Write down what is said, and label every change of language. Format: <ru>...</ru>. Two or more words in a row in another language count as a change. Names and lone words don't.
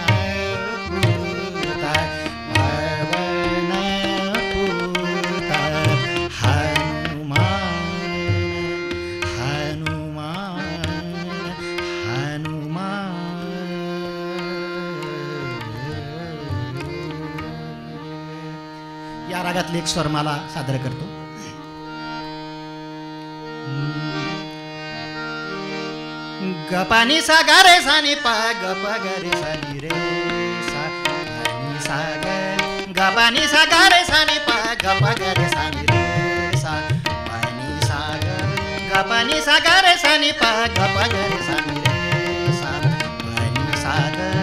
<mr>पुत हनुमान या रागातले एक स्वरमाला सादर करतो. गपानी सा गा रे सा नि पा गप ग रे सा नि रे सा पानी सा ग गपानी सा गा रे सा नि पा गप ग रे सा नि रे सा पानी सा ग गपानी सा गा रे सा नि पा गप ग रे सा नि रे सा पानी सा ग</mr>